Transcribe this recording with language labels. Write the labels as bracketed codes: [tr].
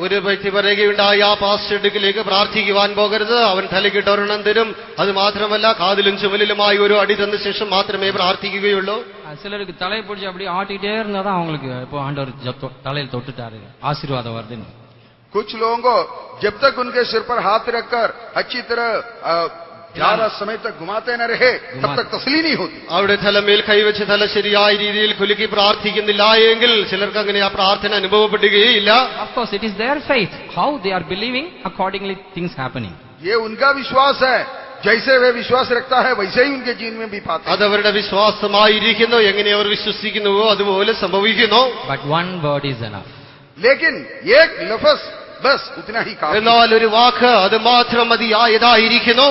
[ml] ഒരു വ്യക്തി പറയുകയുണ്ടായി, ആ പാസ്റ്റർ അടുക്കിലേക്ക് പ്രാർത്ഥിക്കുവാൻ പോകരുത്, അവൻ തലക്കിട്ട് ഒരെണ്ണം തരും. അത് മാത്രമല്ല കാതിലും ചുമലിലുമായി ഒരു അടി തന്ന ശേഷം മാത്രമേ പ്രാർത്ഥിക്കുകയുള്ളൂ. [ta] சிலருக்கு தலையை பிடிச்சி அப்படி ஆட்டிட்டே இருந்தாதான் அவங்களுக்கு இப்போ ஆண்டவர் தலையில் தொட்டுட்டாரு, ஆசீர்வாதம் வருதுன்னு. [hi] कुछ लोगों को जब तक उनके सिर पर हाथ रखकर अच्छी तरह ज्यादा समय तक घुमाते न रहे तब तक तसली नहीं होती. [ml] അവിടെ തലമേൽ കൈവച്ച് തല ശരിയായ രീതിയിൽ കുലുക്കി പ്രാർത്ഥിക്കുന്നില്ല എങ്കിൽ ചിലർക്ക് അങ്ങനെ ആ പ്രാർത്ഥന അനുഭവപ്പെടുകയില്ല. [en] Of course, it is their faith. How they are believing, accordingly things happening. [hi] ये उनका विश्वास है. जैसे वे विश्वास रखता है वैसे ही उनके जीवन में भी पाते हैं. [ml] അത് അവരുടെ വിശ്വാസമായിരിക്കുന്നു. എങ്ങനെ അവർ വിശ്വസിക്കുന്നുവോ അതുപോലെ സംഭവിക്കുന്നു. [en] But one word is enough. [hi] लेकिन एक लफ्ज बस उतना ही काफी. [ml] എന്നാൽ ഒരു വാക്ക് അത് മാത്രം മതിയായതായിരിക്കുന്നു.